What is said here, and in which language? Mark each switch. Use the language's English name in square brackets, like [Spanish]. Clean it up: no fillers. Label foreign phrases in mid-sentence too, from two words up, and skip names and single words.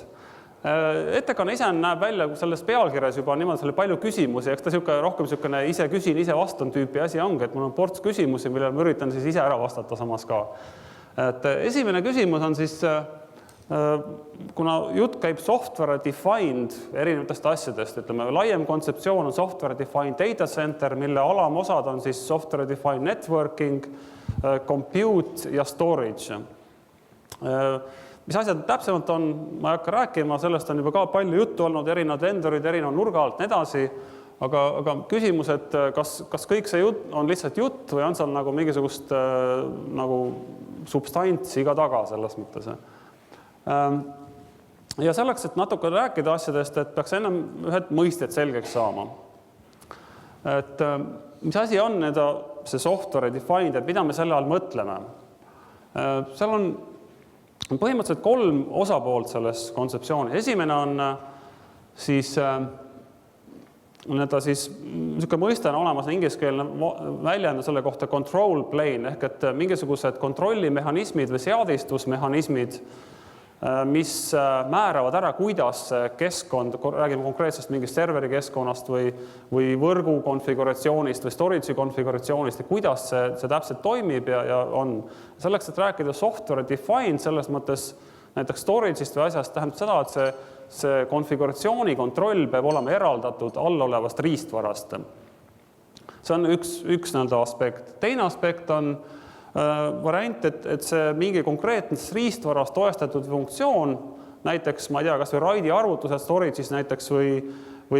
[Estonian] Ettekanne ise näeb välja selles pealkirjas juba niimoodi palju küsimusi, eks ta rohkem ise küsin, ise vastan tüüpi asi ongi, et mul on ports küsimusi, millele ma üritan siis ise ära vastata samas ka. Et esimene küsimus on siis, kuna jutt käib [English] software defined [Estonian] erinevatest asjadest, ütleme, laiem kontseptsioon on [English] software defined data center, [Estonian] mille alamosad on siis [English] software defined networking, compute [Estonian] ja storage. Mis asjad täpsemalt on, ma ei hakka rääkima, sellest on juba ka palju juttu olnud, erinevad vendorid, erinevad nurga alt nedasi, aga küsimus, et kas kõik see jutt on lihtsalt jutt või on seal nagu mingisugust nagu substantsi ka taga selles mõttes. Ja selleks, et natuke rääkida asjadest, et peaks ennem ühed mõisted selgeks saama. Et mis asi on see [English] software defined, [Estonian] et mida me selle all mõtleme? Seal on põhimõtteliselt 3 osapoolt selles kontseptsioonis. Esimene on siis niisugune mõiste on olemas ingliskeelne väljend selle kohta [English] control plane [Estonian] ehk et mingisugused kontrollimehhanismid või seadistusmehhanismid, mis määravad ära, kuidas keskkond, räägime konkreetsest mingist serveri keskkonnast või võrgu konfiguratsioonist või storage'i konfiguratsioonist ja kuidas see täpselt toimib ja on. Selleks, et rääkida [English] software defined, [Estonian] selles mõttes näiteks storage'ist või asjast tähendab seda, et see konfiguratsiooni kontroll peab olema eraldatud allolevast riistvarast. See on üks aspekt. Teine aspekt on variant, et see mingi konkreetnes riistvarast toestatud funktsioon, näiteks, ma ei tea, kas või RAID-i arvutused storage'is näiteks või